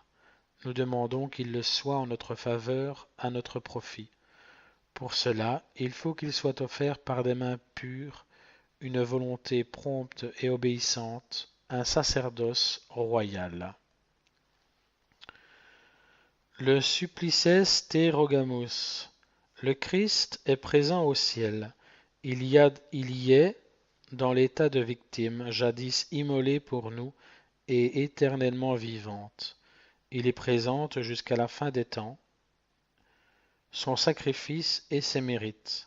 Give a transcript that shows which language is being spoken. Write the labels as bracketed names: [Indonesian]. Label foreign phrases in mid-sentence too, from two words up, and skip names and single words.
[French] Nous demandons qu'il le soit en notre faveur, à notre profit. Pour cela, il faut qu'il soit offert par des mains pures, une volonté prompte et obéissante, un sacerdoce royal. [Latin] Le Supplices te rogamus. [French] Le Christ est présent au ciel. Il y est dans l'état de victime, jadis immolée pour nous et éternellement vivante. Il est présent jusqu'à la fin des temps, son sacrifice et ses mérites.